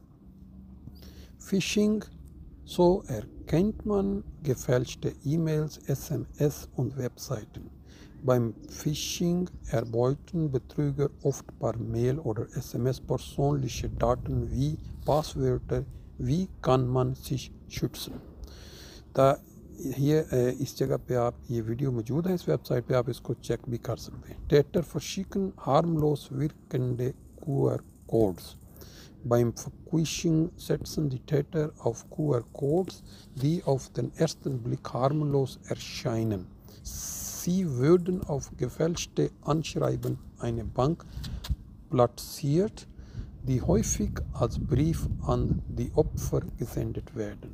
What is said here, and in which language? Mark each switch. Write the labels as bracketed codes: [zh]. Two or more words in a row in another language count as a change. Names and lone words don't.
[de] Phishing: So erkennt man gefälschte E-Mails, SMS und Webseiten. Beim Phishing erbeuten Betrüger oft per Mail oder SMS persönliche Daten wie Passwörter. Wie kann man sich schützen? [hi] ये इस जगह पे आप ये वीडियो मौजूद है, इस वेबसाइट पे आप इसको चेक भी कर सकते हैं। [de] Täter verschicken harmlos wirkende QR-Codes. Beim Phishing setzen die Täter auf QR-Codes, die auf den ersten Blick harmlos erscheinen. Sie würden auf gefälschte Anschreiben einer Bank platziert, die häufig als Brief an die Opfer gesendet werden.